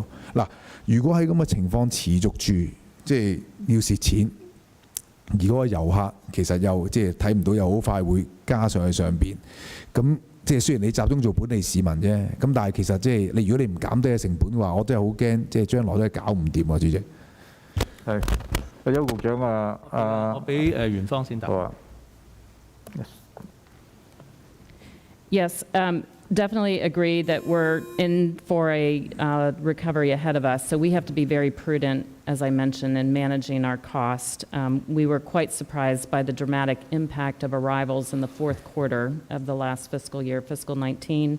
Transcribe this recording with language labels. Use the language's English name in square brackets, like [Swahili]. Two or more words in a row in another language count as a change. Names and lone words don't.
[Cantonese] 嗱，如果喺咁嘅情況持續住，即係要蝕錢，而嗰個遊客其實又即係睇唔到，又好快會加上去上邊。咁即係雖然你集中做本地市民啫，咁但係其實即係你如果你唔減低嘅成本嘅話，我真係好驚，即係將來都係搞唔掂啊，主席。係，阿邱局長啊，我俾袁方先答。好啊。 [English] Yes, definitely agree that we're in for a recovery ahead of us. So we have to be very prudent, as I mentioned, in managing our cost. We were quite surprised by the dramatic impact of arrivals in the fourth quarter of the last fiscal year, fiscal 19.